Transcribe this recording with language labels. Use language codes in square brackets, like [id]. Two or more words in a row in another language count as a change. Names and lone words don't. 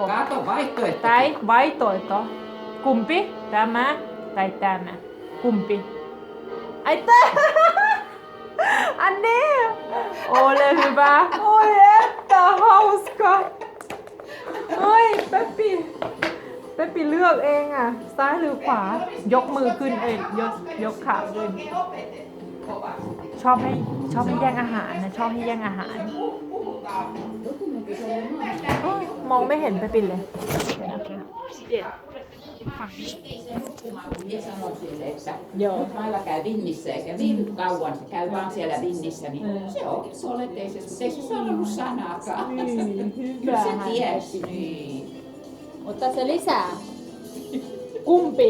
[fi] Kato vaihtoehto. Tai vaihtoehto. Kumpi? Tämä tai tämä? Kumpi? Ai tää! Anne! Ole hyvä! Oi että hauska! Oi Pepi! [th] Pepi เลือกเองอ่ะซ้ายหรือขวายกมือขึ้นยกขาขึ้นชอบให้แย่งอาหารนะชอบให้แย่งอาหารมองไม่เห็นไปปินเลยเดี๋ยวฝั่งนี้ [fi] Ja sanoi sille, että Joo. jos Mailla käy vinnissä eikä viihdy kauan, se käy vaan siellä vinnissä, niin se onkin soleteisessa, mutta ei se sanonut sanaakaan. Kyllä se tiesi. Niin. Ota se lisää. Kumpi?